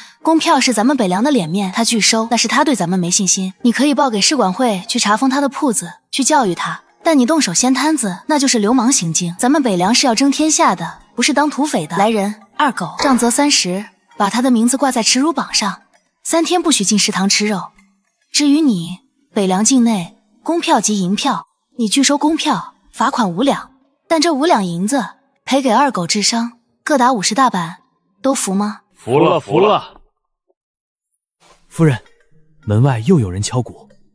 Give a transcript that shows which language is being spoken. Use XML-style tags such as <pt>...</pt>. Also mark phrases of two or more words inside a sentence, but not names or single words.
<zh>公票是咱們北涼的臉面，他拒收，那是他對咱們沒信心。你可以報給市管會去查封他的鋪子，去教育他。但你動手掀攤子，那就是流氓行徑。咱們北涼是要爭天下的，不是當土匪的。來人，二狗，杖责30，把他的名字掛在恥辱榜上，3天不許進食堂吃肉。至於你，北涼境內公票及銀票，你拒收公票，罰款5兩。但這5兩銀子賠給二狗治傷，各打50大板，都服嗎？服了，服了。夫人，門外又有人敲鼓。</zh>